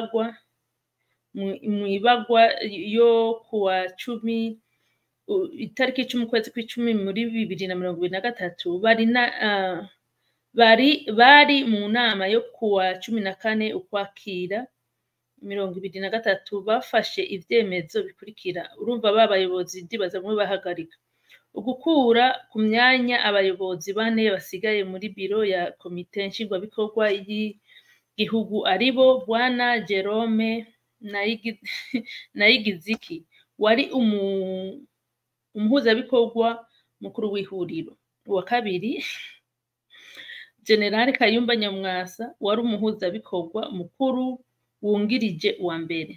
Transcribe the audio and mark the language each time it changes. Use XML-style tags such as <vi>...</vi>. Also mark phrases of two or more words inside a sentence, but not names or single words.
<rn>ibagwa yo kuwa 10 itariki 10 ukwezi kw'icumi muri 2023 bari mu nama yo kuwa 14 ukwakira 2023 bafashe ivyemezo bikurikira. Urumva babayobozi ndibaza mwe bahagarika ugukura ku myanya abayobozi 4 basigaye muri biro ya komite nshingwabikorwa y'igihugu aribo Bwana Jerome Nayigiziki wari umuhuzabikorwa mukuru w'ihuriro. Uwa kabiri General Kayumba Nyamwasa wari umuhuzabikorwa mukuru wungirije uwa mbere.</rn>